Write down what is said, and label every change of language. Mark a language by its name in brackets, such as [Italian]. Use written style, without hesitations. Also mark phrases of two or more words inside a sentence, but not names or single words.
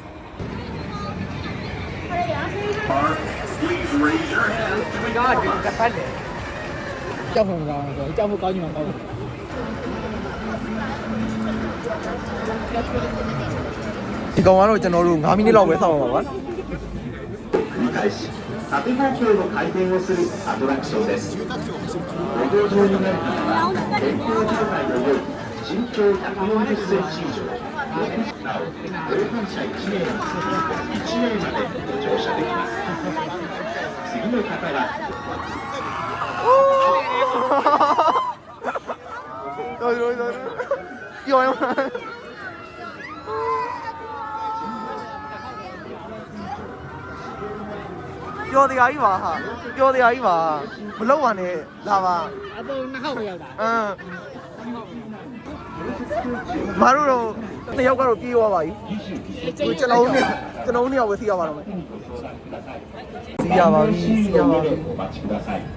[Burmese] ကြောက်ဖို့ကောင်းတယ်ကြောက်ဖို့ကောင်းချင်မှာကောင်းတယ် ဒီကောင်ကတော့ကျွန်တော်တို့9မိနစ်လောက်ပဲစောင့်အောင်ပါကွာ [Japanese] 縦方向の回転をするアトラクションです。ご搭乗になる方は電光状態の良い身長140センチ以上なお同伴者1名につき1名まで乗車できます次の方は [Burmese] ပြောရမှာပြောတရားကြီးပါဟာပြောတရားကြီးပါမလောက်ပါနဲ့လာပါ အပေါ်နှစ်ခေါက်ပဲရောက်တာ မတို့တော့တစ်ယောက်ကတော့ပြေးသွားပါပြီကျွန်တော်တို့နှစ်ယောက်ပဲစီးရပါတော့မယ်စီးရပါပြီစီးရပါပြီ [Japanese] お待ちください